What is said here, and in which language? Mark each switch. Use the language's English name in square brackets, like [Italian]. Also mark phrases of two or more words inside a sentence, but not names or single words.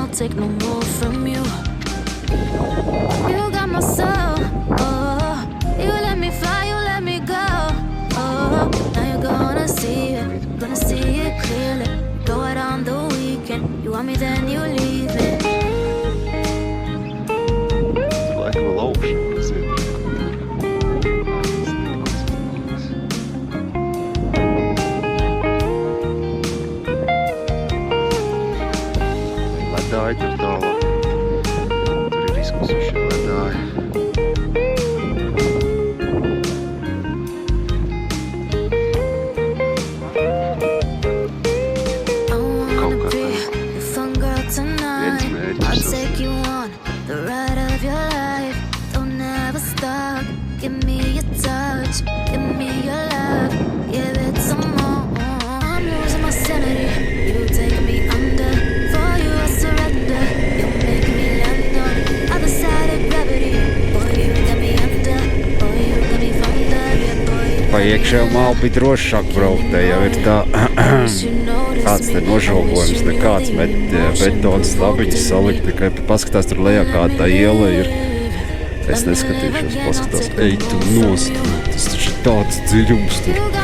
[English] I'll take no more from you. You got my soul. Oh, you let me fly. You let me go. Oh, now you're gonna see it. Gonna see it clearly. Go out on the weekend. You want me, then you leave me. [Latvian] Laikam vēl augšu. Ledāji tur tālāk. Tur ir izkusuši ledāji. Kaut kā tā. [English] I'll take you on the ride of your life. Don't ever stop. Give me your touch. Give me your love. Give it some more. I'm losing my sanity. You take me under. For you I surrender. You make me land on other side of gravity. Boy, you got me under. Boy, you got me fonder. Yeah, boy, you [Latvian] Pa iekšējo malu bija drošāk braukt, te jau ir tā, kāds te nožogojums, nekāds betonas labiņas salikt, tikai paskatās tur lejā, kāda tā iela ir. Es neskatīšos, paskatās, ej tu nost, tas taču ir tāds dziļums tur.